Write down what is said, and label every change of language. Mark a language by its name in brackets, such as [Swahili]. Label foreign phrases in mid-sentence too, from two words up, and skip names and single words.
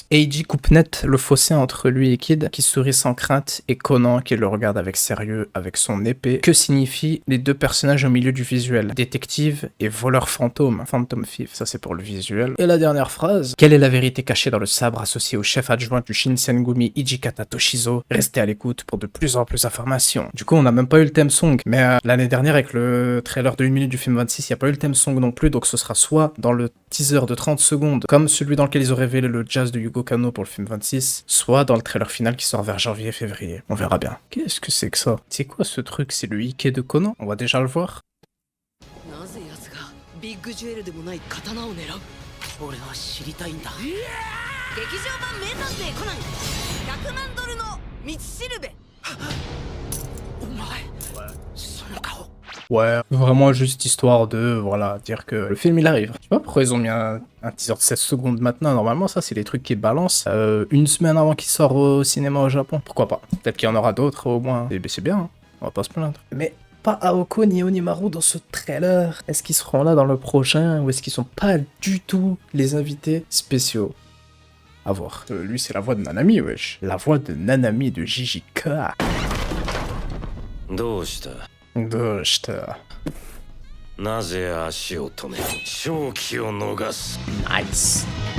[French] Eiji coupe net le fossé entre lui et Kid, qui sourit sans crainte, et Conan qui le regarde avec sérieux avec son épée. Que signifient les deux personnages au milieu du visuel? Détective et voleur fantôme. [English] Phantom Thief, [French] ça c'est pour le visuel. Et la dernière phrase: quelle est la vérité cachée dans le sabre associé au chef adjoint du Shinsengumi Hijikata Toshizo? Restez à l'écoute pour de plus en plus d'informations. Du coup, on n'a même pas eu le [English] theme song, [French] mais l'année dernière avec le trailer de 1 minute du film 26, il n'y a pas eu le [English] theme song [French] non plus, donc ce sera soit dans le teaser de 30 secondes, comme celui dans lequel ils ont révélé le jazz de Yugo Kanno pour le film 26, soit dans le trailer final qui sort vers janvier-février. On verra bien. Qu'est-ce que c'est que ça? C'est quoi ce truc? C'est le Ike de Conan? On va déjà le voir. [Japanese] なぜ奴がビッグジュエルでもない刀を狙う？俺は知りたいんだ。劇場版名探偵コナン100万ドルの道しるべ。お前その顔。 [French] Ouais, vraiment juste histoire de, voilà, dire que le film il arrive. Je sais pas pourquoi ils ont mis un teaser de 16 secondes maintenant. Normalement, ça c'est les trucs qui balancent une semaine avant qu'il sort au cinéma au Japon. Pourquoi pas? Peut-être qu'il y en aura d'autres au moins. Et c'est bien, hein. On va pas se plaindre. Mais pas Aoko ni Onimaru dans ce trailer. Est-ce qu'ils seront là dans le prochain ou est-ce qu'ils sont pas du tout les invités spéciaux? À voir. Lui c'est la voix de Nanami, wesh. La voix de Nanami de Jijika. [Japanese] どうした？どうした？なぜ足を止め正気を逃す？ [French] Nice.